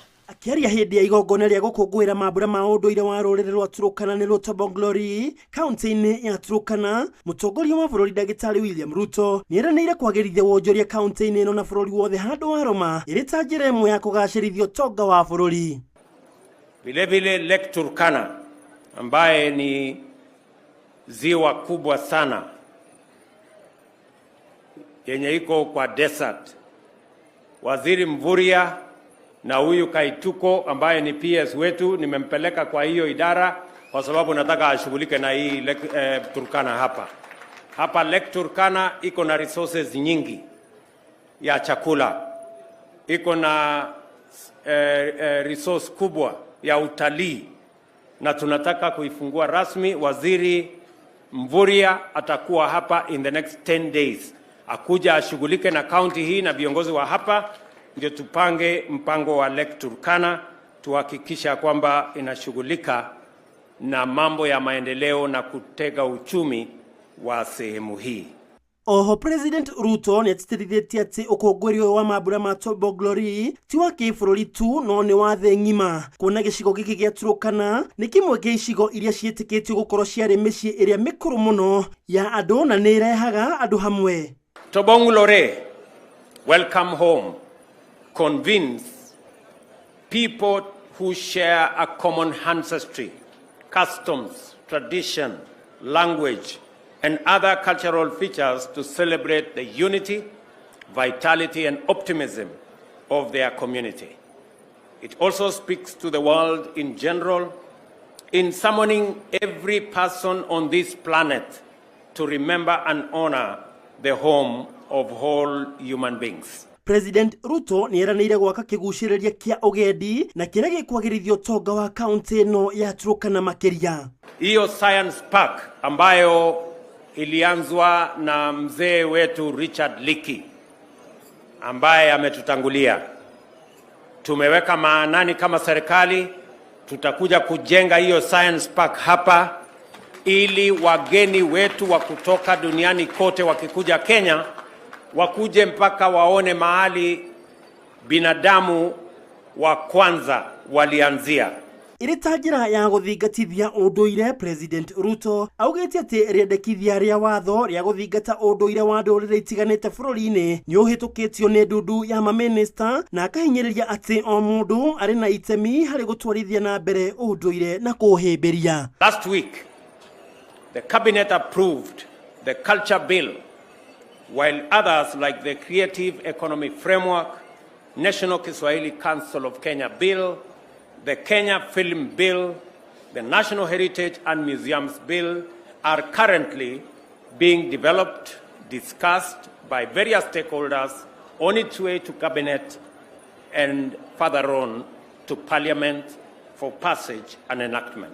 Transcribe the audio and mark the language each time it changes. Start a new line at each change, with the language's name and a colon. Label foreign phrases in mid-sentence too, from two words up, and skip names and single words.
Kikuyu: akiaria hindi ya igongona ria gukungwira mambura ma unduire wa ruriri rwa Turukana ni Tombo Glory kaunti-ini ya Turukana. Mutongoria wa bururi Ndagitari William Ruto niranire kwagirithia wonjoria kaunti-ini ino na bururi wothe handu wa Roma iri ta njira imwe ya kugacirithia utonga wa bururi.
Swahili: Vilevile Lake Turkana ambaye ni ziwa kubwa sana yenye iko kwa desert. Waziri Mvurya na huyu Kaituko ambaye ni PS wetu nimempeleka kwa hiyo idara kwa sababu nataka ashughulike na hii Lake Turkana hapa. Hapa Lake Turkana iko na resources nyingi ya chakula. Iko na resource kubwa ya utalii na tunataka kuifungua rasmi. Waziri Mvurya atakuwa hapa
English: in the next 10 days.
Swahili: Akuja ashughulike na county hii na viongozi wa hapa ndio tupange mpango wa Lake Turkana tuhakikisha kwamba inashughulika na mambo ya maendeleo na kutega uchumi wa sehemu hii.
Kikuyu: Oho President Ruto ni atitirithitie ati ukungwirio wa mambura ma Tombo Glory ti wa kibururi tu no ni wa the ng'ima kuona gicigo giki gia Turukana ni kimwe gia icigo iria cietikitio gukorwo ciari micii iria mikuru muno ya andu na ni irehaga andu hamwe.
English: Tombo Glory, welcome home. Convince people who share a common ancestry, customs, tradition, language, and other cultural features to celebrate the unity, vitality, and optimism of their community. It also speaks to the world in general in summoning every person on this planet to remember and honor the home of all human beings.
Kikuyu: President Ruto ni eranire gwaka kiguciriria kia ugendi na kiria gikwagirithia utonga wa kaunti ino ya Turukana makiria.
Swahili: Hiyo Science Park ambayo ilianzwa na mzee wetu Richard Leakey ambaye ametutangulia, tumeweka maanani kama serikali tutakuja kujenga hiyo Science Park hapa ili wageni wetu wa kutoka duniani kote wakikuja Kenya wakuje mpaka waone mahali binadamu wa kwanza walianzia.
Kikuyu: iri ta njira ya guthingatithia unduire. President Ruto augite ati riendekithia ria watho ria guthingata unduire wa ndurire itiganite bururi-ini ni uhitukitio ni ndundu ya maminista na akahinyiriria ati o mundu ari na itemi hari gutwarithia na mbere unduire na kuhimbiria.
English: Last week, the cabinet approved the culture bill, while others like the Creative Economy Framework, National Kiswahili Council of Kenya Bill, the Kenya Film Bill, the National Heritage and Museums Bill are currently being developed, discussed by various stakeholders on its way to Cabinet and further on to Parliament for passage and enactment.